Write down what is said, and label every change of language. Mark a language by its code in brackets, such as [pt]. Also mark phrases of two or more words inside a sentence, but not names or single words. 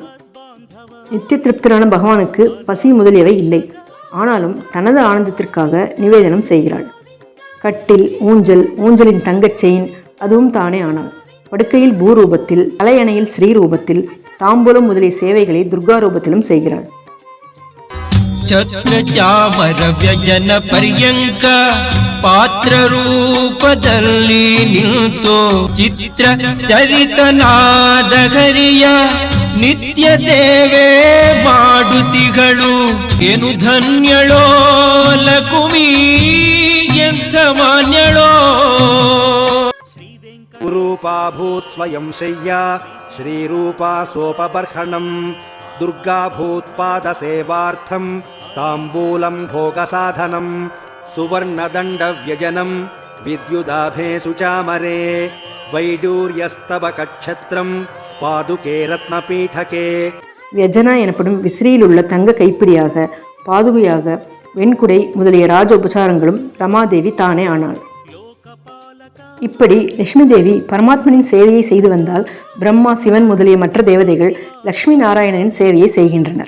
[ta] நித்திய திருப்தரான பகவானுக்கு பசி முதலியவை இல்லை. ஆனாலும் தனது ஆனந்தத்திற்காக நிவேதனம் செய்கிறாள். கட்டில், ஊஞ்சல், ஊஞ்சலின் தங்கச் செயின் அதுவும் தானே ஆனாள். படுக்கையில் பூரூபத்தில், தலையணையில் ஸ்ரீரூபத்தில், தாம்பூலம் முதலிய சேவைகளை துர்கா ரூபத்திலும் செய்கிறாள். [kn] ಚಕ್ರ ಚಾಮರ ವ್ಯಜನ ಪರ್ಯಂಕ ಪಾತ್ರ ರೂಪದಲ್ಲಿ ನಿಂತು ಚಿತ್ರ ಚರಿತನಾದ ಹರಿಯ ನಿತ್ಯ ಸೇವೆ ಮಾಡುತ್ತಿಗಳು ಏನು ಧನ್ಯಳೋ ಲಕುಮಿ ಎಂಥ ಮಾನ್ಯಳೋ. [sa] रूपा भूत् स्वयं शय्या श्रीरूपा सोपबर्हणं दुर्गा भूत् पाद सेवार्थं ताम्बूलं भोगसाधनं सुवर्णदण्डव्यजनं विद्युदाभे सुचामरे वैडूर्यस्तबकच्छत्रं पादुके रत्नपीठके. [ta] வியஜனா எனப்படும் விசிறியில் உள்ள தங்க கைப்பிடியாக, பாதுகையாக, வெண்குடை முதலிய ராஜ உபசாரங்களும் ரமாதேவி தானே ஆனாள். இப்படி லட்சுமி தேவி பரமாத்மனின் சேவையை செய்து வந்தால் பிரம்மா, சிவன் முதலிய மற்ற தேவதைகள் லக்ஷ்மி நாராயணனின் சேவையை செய்கின்றனர்.